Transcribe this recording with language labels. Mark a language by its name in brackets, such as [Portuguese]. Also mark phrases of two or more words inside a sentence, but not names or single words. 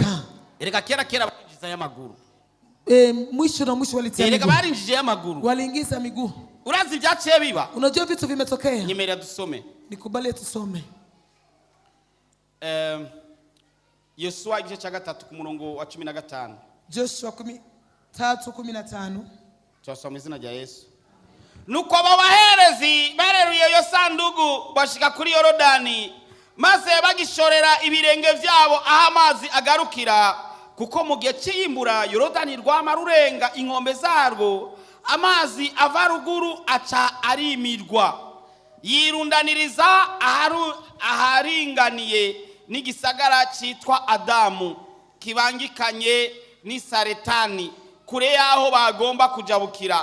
[Rundi] Erega kera barinjiza y'amaguru, [Swahili] Mwisho na mwisho walitia [Rundi] erega [Swahili] miguu, [Rundi] barinjije y'amaguru. [Swahili] waliingiza miguu. [Rundi] Urazi ibyaciye biba? [Swahili] Unajua vitu vimetokea, [Rundi] Nyemerera dusome [Swahili] nikubalie tusome [Rundi] Yosuwa igice cya 3 ku murongo wa 15. [Swahili] Joshua 3:15. [Rundi] Turasoma izina rya Yesu. Nuko abo baherezi bareruye iyo sandugu bashika kuri Yorodani, maze bagishorera ibirenge byabo aho amazi agarukira, kuko mu gihe cy'imbura Yorodani rwama rurenga inkombe zarwo, amazi ava ruguru aca arimirwa, yirundaniriza aharinganiye n'igisagara cyitwa Adamu, kibangikanye ni Saretani, kure yaho bagomba kujabukira.